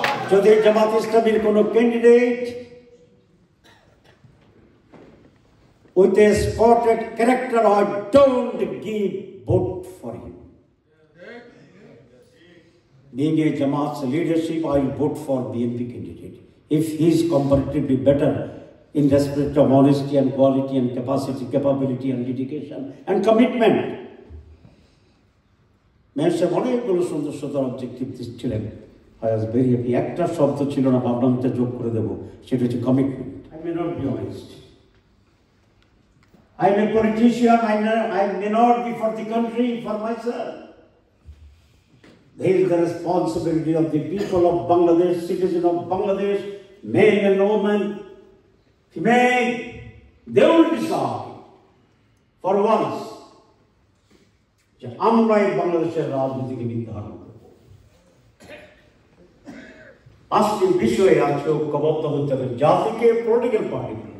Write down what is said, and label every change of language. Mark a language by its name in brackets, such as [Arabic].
[Bangla] যদি জামাত ইসলামীর কোন candidate [English] with a spotted character, I don't give vote for him. Being a Jamaat's leadership, I will vote for BNP candidate if he is comparatively better in respect of honesty and quality and capacity, capability and dedication and commitment. [Bangla] Mention অনেকগুলো সুন্দর সুন্দর objective ছিলেন। [English] I was very happy. [Bangla] একটা শব্দ ছিল না, ভাবলাম এটা যোগ করে দেবো, সেটা হচ্ছে commitment. [English] I may not be honest. I am a politician, I may not be for the country, for myself. There is the responsibility of the people of Bangladesh, citizens of Bangladesh, men and women, female. They will decide for once [Bangla] যে আমরা এই বাংলাদেশের রাজনীতিকে নির্ধারণ করব। 5টি বিষয়ে আজকে ঐক্যবদ্ধ হতে হবে জাতিকে, পলিটিক্যাল পার্টি।